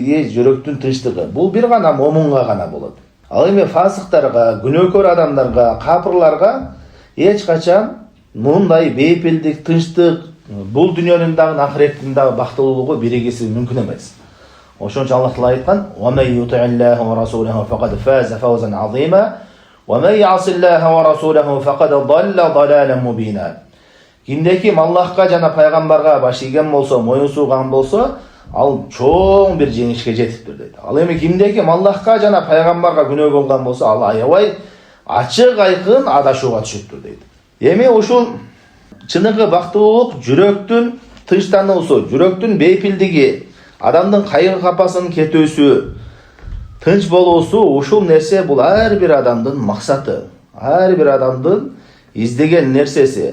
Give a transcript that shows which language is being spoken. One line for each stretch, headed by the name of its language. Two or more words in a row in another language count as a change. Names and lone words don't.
Kyrgyz: Бул бир гана момунга гана болот. Ал эми фасыктарга, күнөөкөр адамдарга, капырларга эч качан мындай бейпилдик, тынчтык, бул дүйнөнүн дагы ахиреттин дагы бактылуулугу биригиси мүмкүн эмес. Ошон үчүн Аллах Таала айткан:
Arabic: "ومن يطع الله ورسوله فقد فاز فوزا عظيما، ومن يعص الله ورسوله فقد ضل ضلالا مبينا."
Kyrgyz: Кимде-ким Аллахка жана пайгамбарга баш ийген болсо, моюн сууган болсо, ал чоң бир жеңишке жетиптир дейт. Ал эми кимде-ким Аллахка жана пайгамбарга күнөө кылган болсо, ал аябай ачык айкын адашууга түшүптүр дейт. Эми ушул чыныгы бактылуулук жүрөктүн тынчтануусу, жүрөктүн бейпилдиги, адамдын кайгы капасын кетүүсү, тынч болуусу, ушул нерсе бул ар бир адамдын максаты, ар бир адамдын издеген нерсеси.